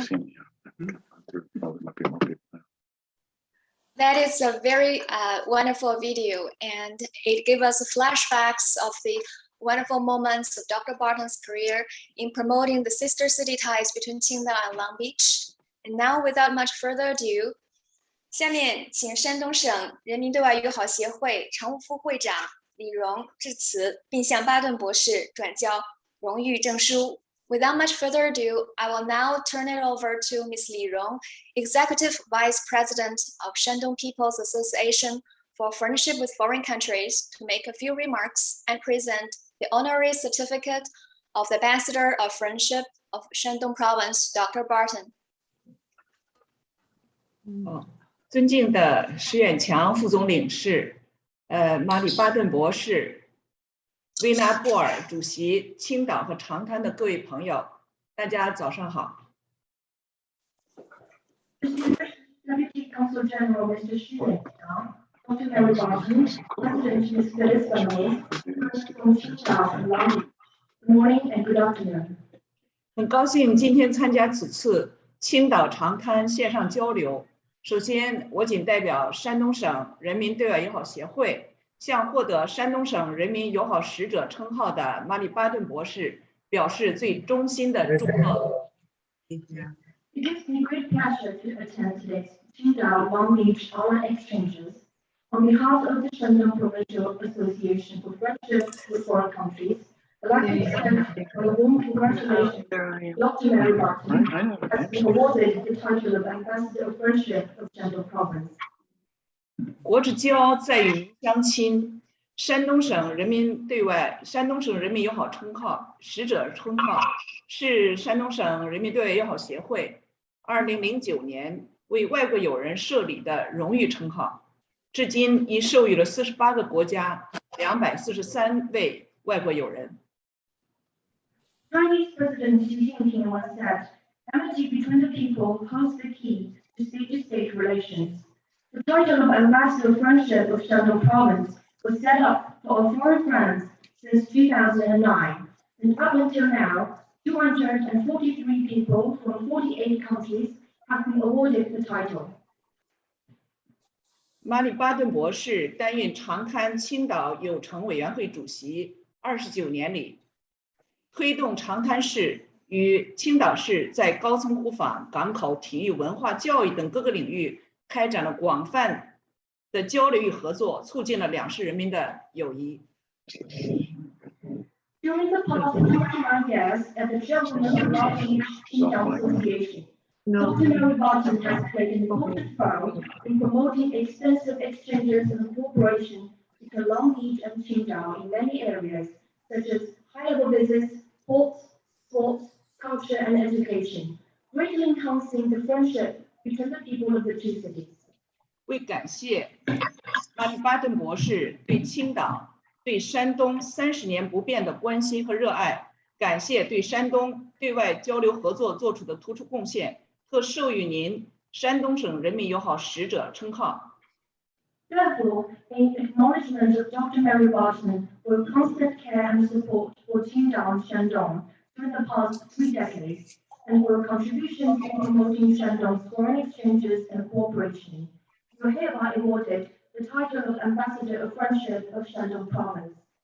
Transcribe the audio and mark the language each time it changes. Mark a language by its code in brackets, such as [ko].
[en] I've seen you. Probably might be more people. That is a very wonderful video, and it gave us flashbacks of the wonderful moments of Dr. Barton's career in promoting the sister city ties between Qingdao and Long Beach. And now, without much further ado, [zh] 下面请山东省人民对外友好协会常务副会长李荣致辞，并向巴顿博士转交荣誉证书。 [en] Without much further ado, I will now turn it over to Ms. Li Rong, Executive Vice President of Shandong People's Association for Friendship with Foreign Countries, to make a few remarks and present the honorary certificate of the Ambassador of Friendship of Shandong Province, Dr. Barton. [zh] 尊敬的石远强副总领事，马里巴顿博士，维纳布尔主席，青岛和长滩的各位朋友，大家早上好。 [en] Deputy Consul General Mr. Xu Yuanqiang, Dr. Mary Barton, President Mr. Isabel, from Qingdao and Long Beach. Good morning and good afternoon. [zh] 很高兴今天参加此次青岛长滩线上交流。首先，我谨代表山东省人民对外友好协会向获得山东省人民友好使者称号的马里巴顿博士表示最衷心的祝贺。 [en] It gives me great pleasure to attend today's Qingdao Long Beach Honor Exchanges. On behalf of the Shandong Provincial Association for Friendship with Foreign Countries, I'd like to extend a warm congratulations to Dr. Mary Barton, who has been awarded the title of Ambassador of Friendship of Shandong Province. [zh] 国之骄傲在于乡亲。山东省人民友好称号使者称号是山东省人民对外友好协会2009年为外国友人设立的荣誉称号，至今已授予了48个国家243位外国友人。 [en] Chinese President Xi Jinping once said, "Amity between the people holds the key to state-to-state relations." The title of Ambassador of Friendship of Shandong Province was set up for our foreign friends since 2009, and up until now, 243 people from 48 countries have been awarded the title. [zh] 马里巴顿博士担任长滩青岛友城委员会主席29年里，推动长滩市与青岛市在高层互访、港口、体育、文化、教育等各个领域开展了广泛的交流与合作，促进了两市人民的友谊。 [en] During the past 29 years at the chairman of the Long Beach Qingdao Association, Dr. Mary Barton has played an important role in promoting extensive exchanges and cooperation between Long Beach and Qingdao in many areas, such as high-level visits, ports, sports, culture, and education, greatly enhancing the friendship between the people of the two cities. [zh] 为感谢马里巴顿博士对青岛、对山东30年不变的关心和热爱，感谢对山东对外交流合作做出的突出贡献，特授予您山东省人民友好使者称号。 [en] Therefore, in acknowledgement of Dr. Mary Barton for her constant care and support for Qingdao and Shandong during the past 3 decades, and for her contributions in promoting Shandong's foreign exchanges and cooperation, you are hereby awarded the title of Ambassador of Friendship of Shandong Province.